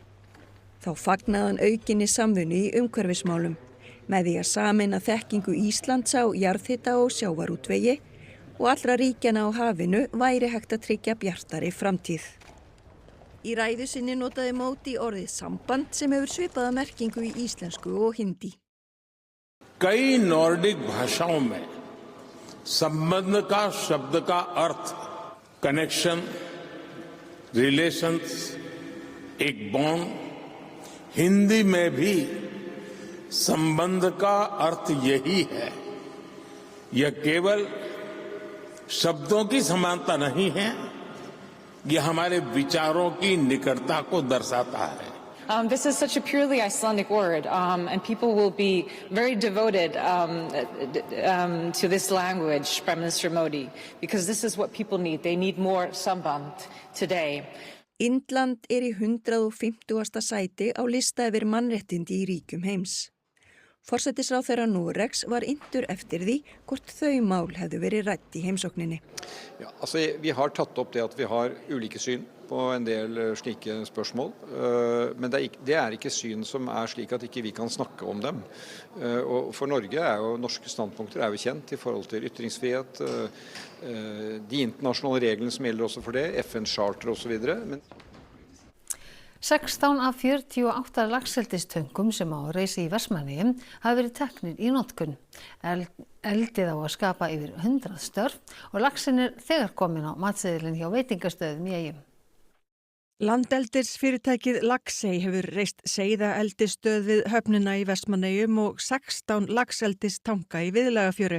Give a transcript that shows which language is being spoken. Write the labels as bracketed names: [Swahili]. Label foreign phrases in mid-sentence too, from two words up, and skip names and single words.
[Icelandic] Þá fagnaði hann aukinni samvinnu í umhverfismálum með því að sameina þekkingu Íslands á jarðhita og sjávarútvegi og allra ríkjanna á hafinu væri hægt að tryggja bjartari framtíð. Í ræðu sinni notaði Móti orðið samband sem hefur svipaða merkingu í íslensku og hindi. [Hindi] कई नॉर्डिक भाषाओं में संबंध का शब्द का अर्थ [English] connection, relations, [Hindi] एक बॉन्ड, हिंदी में भी संबंध का अर्थ यही है। यह केवल शब्दों की समानता नहीं है, यह हमारे विचारों की निकटता को दर्शाता है। [English] This is such a purely Icelandic word, and people will be very devoted to this language, Prime Minister Modi, because this is what people need. They need more samband today. [Icelandic] Indland í 150. sæti á lista yfir mannréttindi í ríkjum heims. Forsætisráðherra Noregs var inntur eftir því hvort þau mál hefðu verið rætt í heimsókninni. [Norwegian] Ja, altså, vi har tatt opp det at vi har ulike syn på en del slike spørsmål, men det er ikke syn som er slik at ikke vi kan snakke om dem. Og for Norge norske standpunkter jo kjent i forhold til ytringsfrihet, de internasjonale reglene som gjelder også for det, FN-charter og så videre. [Icelandic] 16 af 48 laxeldistöngum sem á að reisa í Vestmannaeyjum hafa verið teknir í notkun. Eldið á að skapa yfir 100 störf og laxinn þegar komin á matseðilinn hjá veitingastöðum í eyjum. Landeldisfyrirtækið Laxey hefur reist seiðaeldisstöð við höfnina í Vestmannaeyjum og 16 laxeldistanga í Viðlagafjöru.